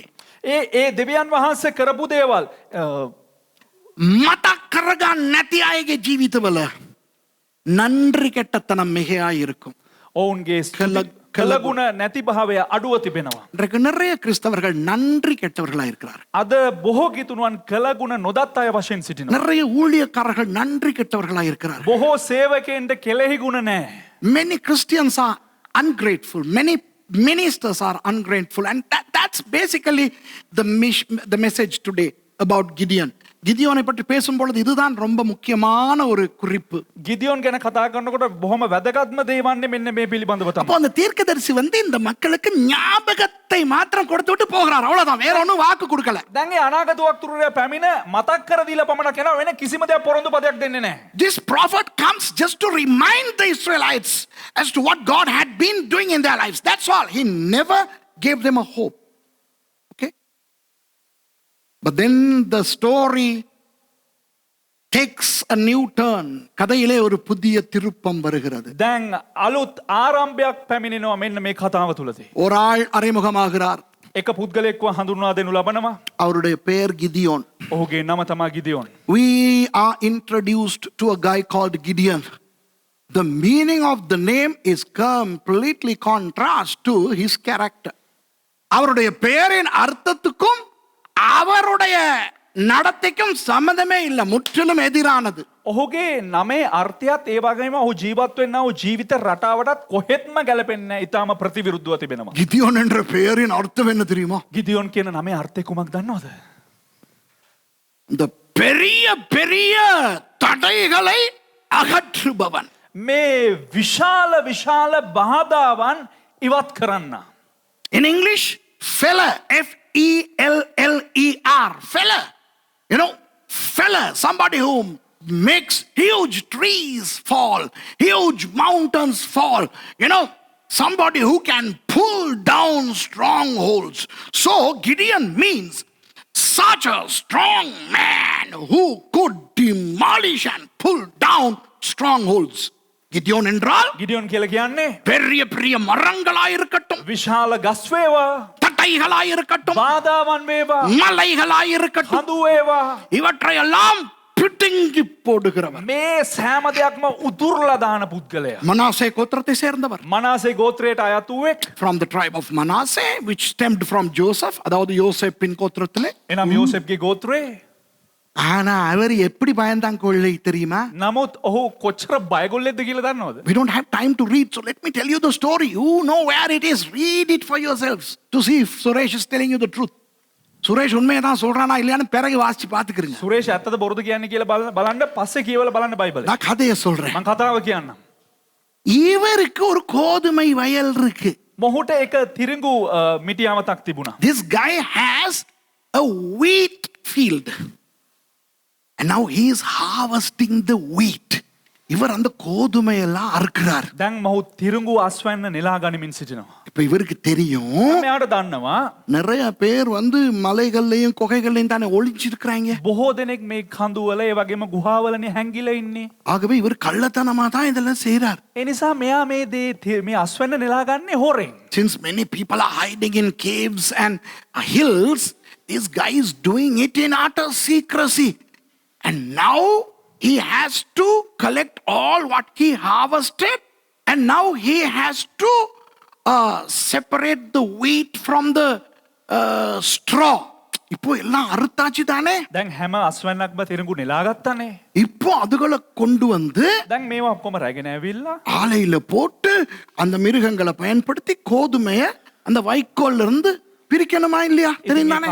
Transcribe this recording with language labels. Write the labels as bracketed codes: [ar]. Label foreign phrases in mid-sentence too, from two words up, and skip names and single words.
[si] ඒ දෙවියන් වහන්සේ කරපු දේවල් මතක් කරගන්න නැති අයගේ ජීවිතවල නன்றி කැටතනම් මෙහෙයා இருக்கும். ඔවුන්ගේ කළගුණ නැති භාවය අඩුව තිබෙනවා. [ta] இன்றைக்கு நிறைய கிறிஸ்தவர்கள் நன்றி கெட்டவர்களா இருக்கிறார். [si] අද බොහෝ ගිතුණුවන් කළගුණ නොදත් අය වශයෙන් සිටිනවා. [ta] நிறைய ஊழியக்காரர்கள் நன்றி கெட்டவர்களா இருக்கிறார். [si] බොහෝ සේවකයන්ට කෙලෙහි ගුණ නැහැ. [en] Many Christians are ungrateful. Many ministers are ungrateful. And that's basically the message today about Gideon. [ta] கிதியோனை பற்றி பேசும்பொழுது இதுதான் ரொம்ப முக்கியமான ஒரு குறிப்பு. [si] ගිදියොන් ගැන කතා කරනකොට බොහොම වැදගත්ම දේ වන්නේ මෙන්න මේ පිළිබඳව [ta] அப்போ [si] තමයි. [ta] அந்த தீர்க்கதரிசி இந்த மக்களுக்கு ஞாபகத்தை மாத்திரம் கொடுத்து விட்டு போகிறார். அவ்வளவுதான், வேற ஒண்ணும் வாக்கு கொடுக்கல. [si] දැන් ඒ අනාගත වක්තෘවරයා පැමිණ මතක් කර දීලා පමණක් යනවා. වෙන කිසිම දෙයක් පොරොන්දු පදයක් දෙන්නේ නැහැ. [en] This prophet comes just to remind the Israelites as to what God had been doing in their lives. That's all. He never gave them a hope. Okay? But then the story takes a new turn. [ta] கதையிலே ஒரு புதிய திருப்பம் வருகிறது. [si] දැන් අලුත් ආරම්භයක් පැමිණෙනවා මෙන්න මේ කතාව තුලදී. [ta] ஒரு ஆள் அறிமுகமாகிறார். [si] එක පුද්ගලයෙක්ව හඳුන්වා දෙනු ලබනවා. [ta] அவருடைய பெயர் கிதியோன். [si] ඔහුගේ නම තමයි ගිදියොන්. [en] We are introduced to a guy called Gideon. The meaning of the name is completely contrast to his character. [ta] அவருடைய பெயரின் அர்த்தத்துக்கும் அவருடைய நடத்தைக்கும் சம்பந்தமே இல்லை, முற்றிலும் எதிரானது. [si] ඔහුගේ නමේ අර්ථයත් ඒ වගේම ඔහු ජීවත් වෙන්නා වූ ජීවිත රටාවටත් කොහෙත්ම ගැලපෙන්නේ නැහැ. ඊටාම ප්‍රතිවිරුද්ධව තිබෙනවා. [ta] கிதியோன் என்ற பெயரின் அர்த்தம் என்ன தெரியுமா? [si] ගිදියොන් කියන නමේ අර්ථය කුමක්ද දන්නවද? [ta] இந்த பெரிய பெரிய தடைகளை அகற்றுபவன். [si] මේ විශාල විශාල බාධාවන් ඉවත් කරන්න. [en] In English, feller, F-E-L-L-E-R, feller. You know, feller, somebody who makes huge trees fall, huge mountains fall. You know, somebody who can pull down strongholds. So Gideon means such a strong man who could demolish and pull down strongholds. [ta] Gideon என்றால் [si] ගිදියොන් කියලා කියන්නේ [ta] பெரிய பெரிய மரங்களாய் இருக்கட்டும், [si] විශාල ගස් වේවා, [ta] தட்டைகளாய் இருக்கட்டும், [si] බාධාවන් වේවා, [ta] மலைகளாய் இருக்கட்டும், [si] හඳු වේවා, [ta] இவற்றையெல்லாம் பிடுங்கி போடுகிறவர். [si] මේ සෑම දෙයක්ම උදුරලා දාන පුද්ගලයා. [ta] மனாசே கோத்திரத்தை சேர்ந்தவர். [si] මනාසේ ගෝත්‍රයට අයත් වූවෙක්. [en] From the tribe of Manasseh, which stemmed from Joseph, [ta] அதாவது யோசேப்பின் கோத்திரத்திலே. [si] එනම් යෝසෙෆ්ගේ ගෝත්‍රේ. [ta] ஆனா அவர் எப்படி பயந்தாங்க கொள்ளை தெரியுமா? [si] නමුත් ඔහු කොච්චර බයගොල්ලෙක්ද කියලා දන්නවද? [en] We don't have time to read, so let me tell you the story. You know where it is. Read it for yourselves to see if Suresh is telling you the truth. [ta] சுரேஷ் உண்மையை தான் சொல்றானா இல்லையான்னு பிறகு வாசிச்சு பாத்துக்கிறீங்க. [si] සුරේෂ් ඇත්තද බොරුද කියන්නේ කියලා බලන්න පස්සේ කියවලා බලන්න බයිබලේ. [ta] நான் கதையை சொல்றேன். [si] මම කතාව කියන්නම්. [ta] இவருக்கு ஒரு கோதுமை வயல் இருக்கு. [si] මොහුට එක තිරිඟු මිටියාමතක් තිබුණා. [en] This guy has a wheat field. And now he is harvesting the wheat. [ta] இவர் அந்த கோதுமை எல்லாம் அறுக்கிறார். [si] දැන් මොහු තිරිඟු අස්වැන්න නෙලා ගනිමින් සිටිනවා. [ta] இப்ப இவருக்கு தெரியும் [si] මෙයාට දන්නවා [ta] நிறைய பேர் வந்து மலைகள்லயும் குகைகள்லயும் தானே ஒளிஞ்சிருக்கிறாங்க. [si] බොහෝ දෙනෙක් මේ කඳුවල ඒ වගේම ගුහාවලනේ හැංගිලා ඉන්නේ. [ta] ஆகவே இவர் கள்ளத்தனமா தான் இதெல்லாம் செய்றார். [si] ඒ නිසා මෙයා මේ අස්වැන්න නෙලා ගන්නේ හොරෙන්. [en] Since many people are hiding in caves and hills, this guy is doing it in utter secrecy. And now he has to collect all what he harvested, and now he has to separate the wheat from the straw. [ta] இப்போ எல்லாம் அறுத்தாச்சு தானே. [si] දැන් හැම අස්වැන්නක්ම තිරඟු නෙලා ගත්තානේ. [ta] இப்போ அதுகளை கொண்டு வந்து [si] දැන් මේවා ඔක්කොම රැගෙන ඇවිල්ලා [ta] ஆலையில போட்டு அந்த மிருகங்களை பயன்படுத்தி கோதுமைய அந்த வைக்கோல்ல இருந்து பிரிக்கணுமா இல்லையா? தெரியும் தானே.